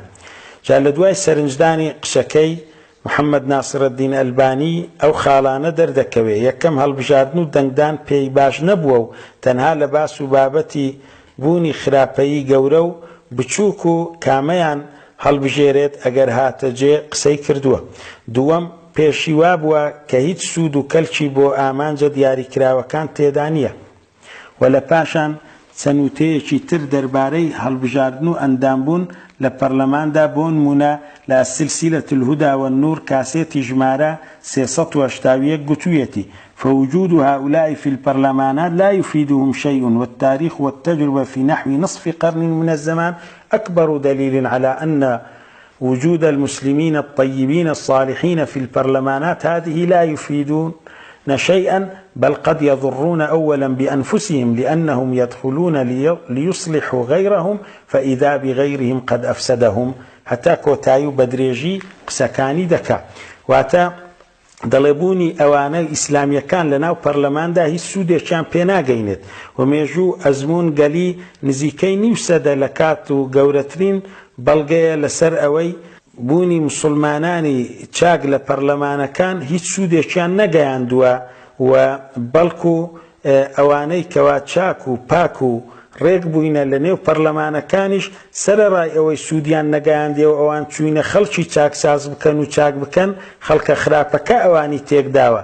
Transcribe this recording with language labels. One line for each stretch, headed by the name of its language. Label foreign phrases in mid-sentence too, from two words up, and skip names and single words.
Central Kurdish: جا لە دوای سەرنجدانی قسەکەی محەممەد ناسرەددین ئەلبانی ئەو خاڵانە دەردەکەوێ یەکەم هەڵبژاردن و دەنگدان پێی باش نەبووە و تەنها لە باس و بابەتی بوونی خراپەیی گەورە و بچووک و کامەیان هەڵبژێرێت ئەگەر هاتەجێ قسەی کردووە. دووەم پێشیوا بووە کە هیچ سوود و کەلکی بۆ ئامانجە دیاریکراوەکان تێدا نییە و لە پاشان چەنووتەیەکی تر دەربارەی هەڵبژاردن و ئەندامبوون لە پەرلەماندا بۆ نمونە لە سلسلة الهدى والنور کاسێتی ژمارە 381 گوتوویەتی فوجود
Arabic: هؤلاء في البرلمانات لا يفيدهم شيء والتاريخ والتجربة في نحو نصف قرن من الزمان أكبر دليل على أن وجود المسلمين الطيبين الصالحين في البرلمانات هذه لا يفيدون شيئا بل قد يضرون أولا بأنفسهم لأنهم يدخلون ليصلحوا غيرهم فإذا بغيرهم قد أفسدهم حتى
Central Kurdish: كوتايو بدريجي قسكاني دكا واتا دەڵێبوونی ئەوانە ئیسلامیەکان لەناو پەرلەماندا هیچ سوودێکیان پێناگەینێت و مێژوو ئەزمون گەلی نزیکەی نیو سەدە لە کات و گەورەترین بەڵگەیە لەسەر ئەوەی بوونی مسلمانانی چاک لە پەرلەمانەکان هیچ سوودێکیان نەگەیاندووە و بەڵکو ئەوانەی کەوا چاک و پاک و ڕێک بووینە لە نێو پەرلەمانەکانیش سەرەڕای ئەوەی سوودیان نەگەیاندێ و ئەوان چوینە خەڵکی چاکساز بکەن و چاک بکەن خەڵکە خراپەکە ئەوانی تێکداوە.